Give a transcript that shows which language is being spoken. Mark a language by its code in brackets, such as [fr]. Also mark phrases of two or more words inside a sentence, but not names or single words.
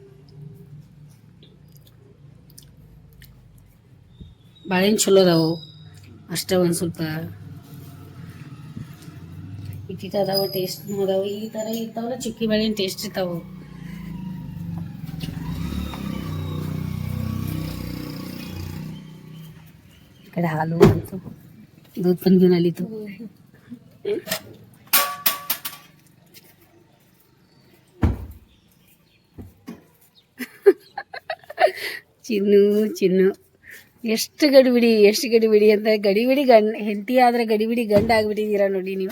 [kn] ಬಾಳೆಹಣ್ಣು ಚಲೋ ಅದಾವು ಅಷ್ಟೇ, ಒಂದು ಸ್ವಲ್ಪ ಇಟ್ಟಿಟ್ಟು ಅದಾವ, ಟೇಸ್ಟ್ ಅದಾವು. ಈ ಥರ ಇರ್ತಾವಲ್ಲ ಚಿಕ್ಕಿ ಬಾಳೆಹಣ್ಣು ಟೇಸ್ಟ್ ಇರ್ತಾವೆ. ಈ ಕಡೆ ಹಾಲು ಅಂತು [mr] दूध पण घेऊन आली तू. [kn] ಚಿನ್ನು ಚಿನ್ನು ಎಷ್ಟು ಗಡಿಬಿಡಿ ಅಂತ. ಗಡಿಬಿಡಿ ಹೆಂಡತಿ ಆದ್ರೆ ಗಡಿಬಿಡಿ ಗಂಡ ಆಗ್ಬಿಟ್ಟಿದ್ದೀರಾ ನೋಡಿ ನೀವು.